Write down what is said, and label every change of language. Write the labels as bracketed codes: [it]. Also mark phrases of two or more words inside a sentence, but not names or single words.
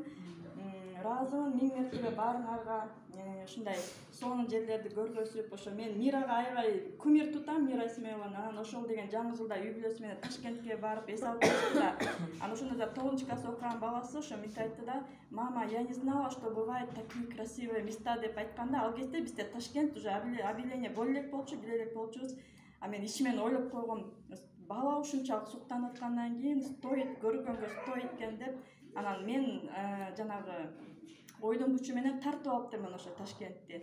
[ky] Ыраазымын миң мертебе баарыңарга, ушундай сонун жерлерди көргөзүп, ошо мен Мирага аябай кумир тутам, Мира Исмаилованы. Анан ошол деген жаңы жылда үй бүлөсү менен Ташкентке барып эс алып келди да. Анан ошондо 9-класс окуган баласы ошо мисте айтты да: [ru] "Мама, я не знала, что бывают такие красивые места" [ky] деп айтканда, ал кезде бизде Ташкент [ru] уже объявление [ky] боло элек болчу, биле элек болчубуз. А мен ичимен ойлоп койгом, бала ушунчалык суктанып аткандан кийин стоит, көргөнгө стоит экен деп. Анан мен жанагы ойдун күчү менен тартып алыптырмын ошо Ташкентти.